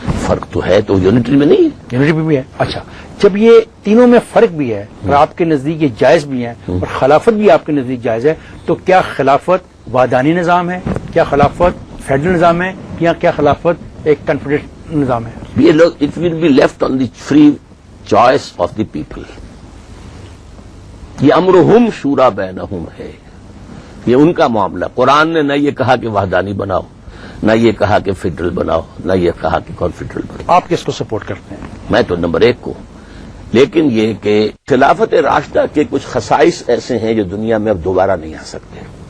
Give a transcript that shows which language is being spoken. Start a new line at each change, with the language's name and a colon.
Urdu: فرق تو ہے، تو یونٹری میں نہیں ہے. یونٹری بھی ہے. اچھا، جب یہ تینوں میں فرق بھی ہے اور آپ کے نزدیک یہ جائز بھی ہے اور خلافت بھی آپ کے نزدیک جائز ہے، تو کیا خلافت وحدانی نظام ہے، کیا خلافت فیڈرل نظام ہے، یا کیا خلافت ایک کنفیڈریشن نظام ہے؟ یہ لوگ
English: It will be left on the free choice of the people.
Urdu: یہ
Arabic: امرہم شورا بینہم
Urdu: ہے، یہ ان کا معاملہ. قرآن نے نہ یہ کہا کہ وحدانی بناؤ، نہ یہ کہا کہ فیڈرل بناؤ، نہ یہ کہا کہ کنفیڈرل بناؤ. آپ کس کو سپورٹ کرتے ہیں؟ میں تو نمبر 1 کو. لیکن یہ کہ خلافت راشدہ کے کچھ خصائص ایسے ہیں جو دنیا میں اب دوبارہ نہیں آ سکتے.